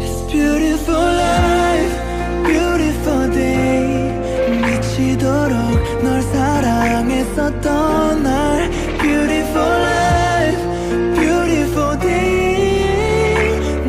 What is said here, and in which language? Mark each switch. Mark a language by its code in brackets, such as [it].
[en] Beautiful life, beautiful day. [ko] 미치도록 널 사랑했었던 날. [en] Beautiful life, beautiful day.